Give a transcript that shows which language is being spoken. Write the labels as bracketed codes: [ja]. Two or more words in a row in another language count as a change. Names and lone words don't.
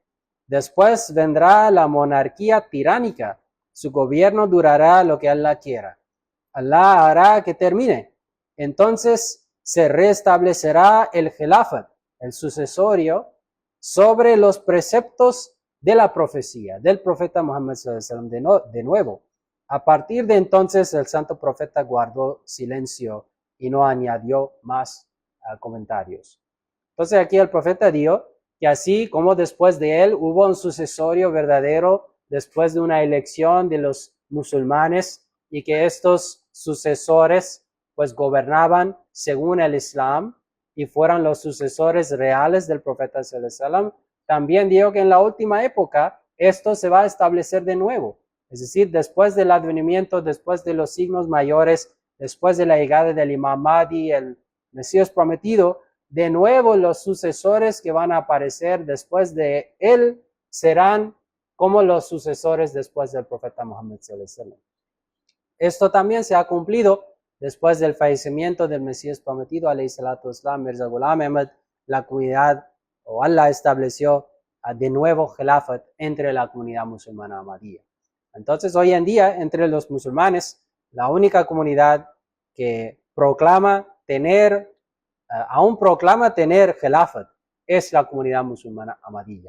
[es] Después vendrá la monarquía tiránica. Su gobierno durará lo que Allah quiera. Allah hará que termine. Entonces se restablecerá el khilafat, el sucesorio, sobre los preceptos de la profecía del profeta Muhammad [ar] صلى الله عليه وسلم [es] de nuevo. A partir de entonces el santo profeta guardó silencio y no añadió más comentarios. Entonces aquí el profeta dijo que así como después de él hubo un sucesorio verdadero después de una elección de los musulmanes y que estos sucesores pues gobernaban según el Islam y fueran los sucesores reales del profeta [ar] صلى الله عليه وسلم, [es] también dijo que en la última época esto se va a establecer de nuevo. Es decir, después del advenimiento, después de los signos mayores, después de la llegada del Imam Mahdi, el Mesías prometido, de nuevo los sucesores que van a aparecer después de él serán como los sucesores después del profeta Muhammad [ar] صلى الله عليه وسلم. [es] Esto también se ha cumplido después del fallecimiento del Mesías prometido, [ar] عليه الصلاة والسلام, Mirza Ghulam Ahmad, [es] la comunidad o Allah estableció de nuevo khilafat entre la comunidad musulmana ahmadiyya. Entonces hoy en día entre los musulmanes la única comunidad que aún proclama tener khilafat es la comunidad musulmana ahmadiyya.